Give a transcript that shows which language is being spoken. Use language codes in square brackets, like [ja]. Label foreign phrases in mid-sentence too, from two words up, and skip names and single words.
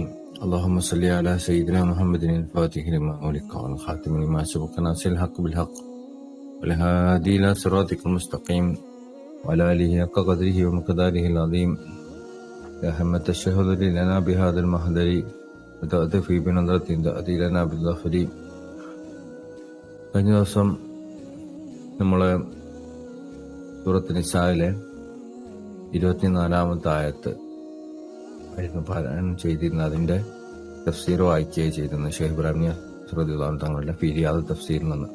[ar] اللهم صل على سيدنا محمد الفاتح لما أغلق والخاتم لما سبق ناصر الحق بالحق والهادي إلى صراطك المستقيم وعلى آله حق قدره ومقداره العظيم. يا همة الشهد لنا بهذا المحضر وتأتي بنظرة تأتي لنا بالظفر. [ml] കഴിഞ്ഞ ദിവസം നമ്മൾ സൂറത്ത് നിസായിലെ 24-ാമത്തെ ആയത്ത് ആയിരുന്നു പാരായണം ചെയ്തിരുന്നത്. അതിന്റെ തഫ്സീർ വായിക്കുകയും ചെയ്തിരുന്നു ഷെയ്ഖ് ഇബ്രാഹിം റളിയല്ലാഹു തങ്ങളുടെ ഫിരിയാദ് തഫ്സീറിൽ നിന്ന്.